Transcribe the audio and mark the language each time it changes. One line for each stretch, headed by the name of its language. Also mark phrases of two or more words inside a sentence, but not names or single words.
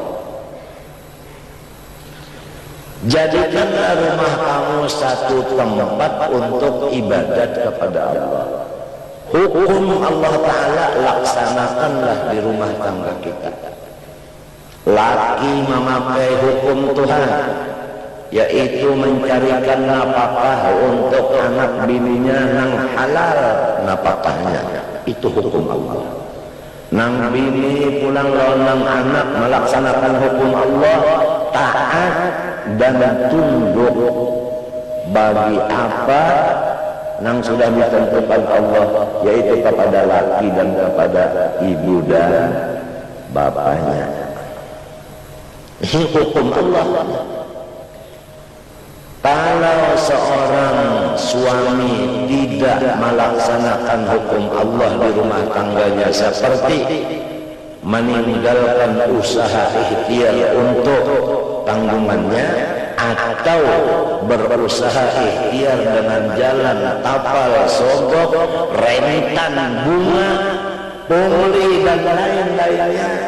Indonesian: Jadikanlah rumah kamu satu tempat untuk ibadat kepada Allah. Hukum Allah Ta'ala laksanakanlah di rumah tangga kita. Laki memakai hukum Tuhan, yaitu mencarikan napakah untuk anak bininya nang halal napakahnya. Itu hukum Allah. Nang bini pulang lawan anak melaksanakan hukum Allah, taat dan tunduk bagi apa nang sudah ditentukan Allah, yaitu kepada laki dan kepada ibu dan bapaknya. Ini hukum Allah. Kalau seorang suami tidak melaksanakan hukum Allah di rumah tangganya, seperti meninggalkan usaha ikhtiar untuk tanggungannya, atau berusaha ikhtiar dengan jalan tapal, sogok, rentan, bunga, pungli dan lain-lainnya,